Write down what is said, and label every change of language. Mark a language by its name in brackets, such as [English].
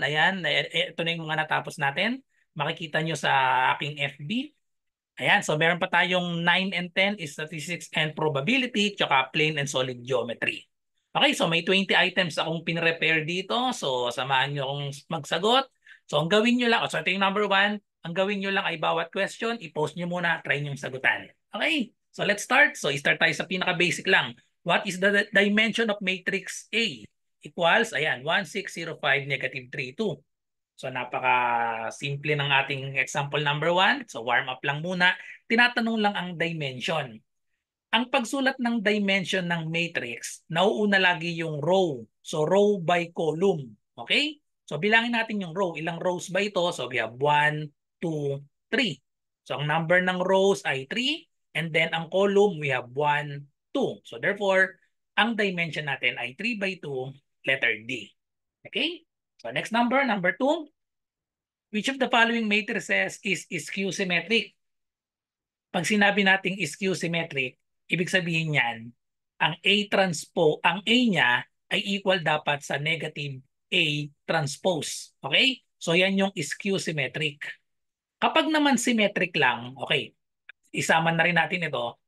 [Filipino] Ayan, ito na yung mga natapos natin. Makikita nyo sa aking FB. Ayan, so meron pa tayong 9 and 10 is statistics and probability, tsaka plain and solid geometry. Okay, so may 20 items akong pinrepare dito. So samahan nyo akong magsagot. So ang gawin nyo lang, so ito yung number 1, ang gawin nyo lang ay bawat question, i-post nyo muna, try nyo sagutan. Okay, so [English] let's start. [Filipino] So start tayo sa pinaka-basic lang. [English] What is the dimension of matrix A? [Filipino] Equals, ayan, 1, 6, 0, 5, negative 3, 2. So napaka-simple ng ating example number 1. So warm up lang muna. Tinatanong lang ang dimension. Ang pagsulat ng dimension ng matrix, nauuna lagi yung row. So row by column. Okay? So bilangin natin yung row. Ilang rows ba ito? So [English] we have 1, 2, 3. [Filipino] So ang number ng rows ay 3. And then ang column [English] we have 1, 2. [Filipino] So therefore, ang dimension natin ay 3 by 2, letter D. Okay? [English] So next number, number 2. Which of the following matrices is skew symmetric? [Filipino] Pag sinabi nating skew symmetric, ibig sabihin niyan, ang A niya ay equal dapat sa negative A transpose. Okay? So yan yung skew symmetric. Kapag naman symmetric lang, okay, isama na rin natin ito.